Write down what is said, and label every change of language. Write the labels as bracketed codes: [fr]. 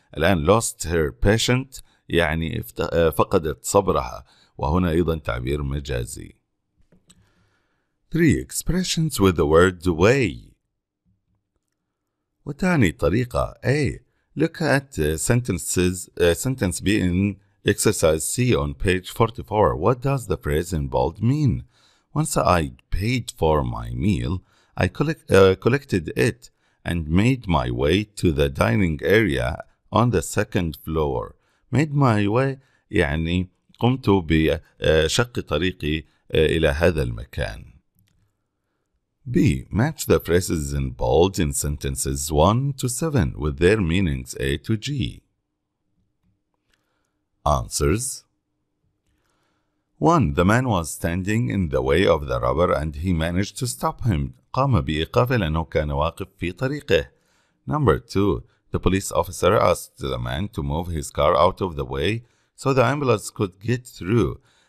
[ar] الآن lost her patience يعني فقدت صبرها، وهنا أيضا تعبير مجازي. [en] 3. Expressions with the word way. [ar] وتعني طريقة A. [en] Look at sentence B in exercise C on page 44. What does the phrase in bold mean? Once I paid for my meal, I collected it and made my way to the dining area on the second floor. [ar] made my way يعني قمت بشق طريقي إلى هذا المكان. [en] B. Match the phrases in bold in sentences 1 to 7 with their meanings A to G. Answers. 1. The man was standing in the way of the robber and he managed to stop him. [ar] قام بإيقافه لأنه كان واقف في طريقه. [en] Number 2. The police officer asked the man to move his car out of the way so the ambulance could get through.